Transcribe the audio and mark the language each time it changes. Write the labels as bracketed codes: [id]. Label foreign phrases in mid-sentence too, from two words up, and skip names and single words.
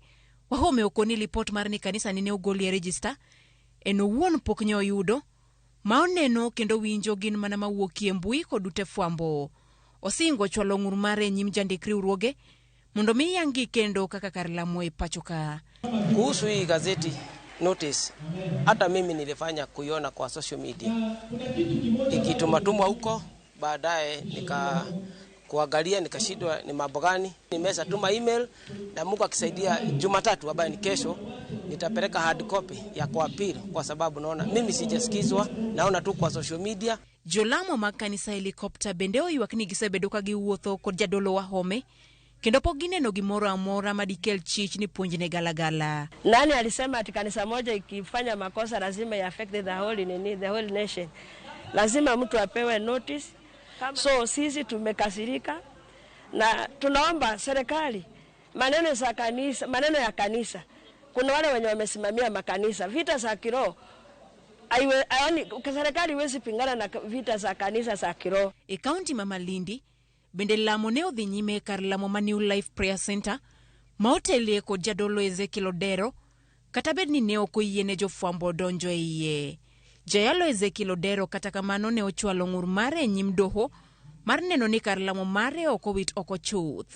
[luo] Wahome okoni lipot mar ni kanisa ne ogoli e rejista en owuon pok ne oyudo, ma oneno kendo winjo gin mana mawuokie mbui kod ute fwambo. Osingo chwalo ng'ur mare nyim jandikri riwruoge mondo mi yangi kendo kaka kar lamo e pacho ka. [sw] Kuhusu hii gazeti notice, hata mimi nilifanya kuiona kwa [en] social media [sw] ikitumatumwa huko, baadaye kuangalia nikashindwa ni mambo gani. Nimesa tuma email na Mungu akisaidia Jumatatu ambayo ni kesho nitapeleka [en] hard copy [sw] ya kuapili, kwa sababu naona mimi sijasikizwa, naona tu kwa [en] social media. [luo] Jolamo makanisa Helicopter bendeo ywakni gisebedo ka giwuotho kod jadolo Wahome kendo pok gineno gimoro amora madikel chich ni puonjne galagala. [sw] Nani alisema ati kanisa moja ikifanya makosa lazima [en] affect the whole nation? [sw] Lazima mtu apewe notice. So sisi tumekasirika na tunaomba serikali maneno ya kanisa. Kuna wale wenye wamesimamia makanisa, vita za kiroho. Serikali iwezi pingana na vita za kanisa za kiroho. [luo] E kaunti Mama Lindi bende lamo ne odhi nyime kar lamo ma New Life Prayer Center ma otelie kod jadolo Ezekiel Odero, kata bed ni ne okoyie ne jofwambo donjo e iye. Jayalo Ezekiel Odero kata kamano ne ochwalo ng'ur mare nyim doho mar neno ni kar lamo mare okowit oko chuth.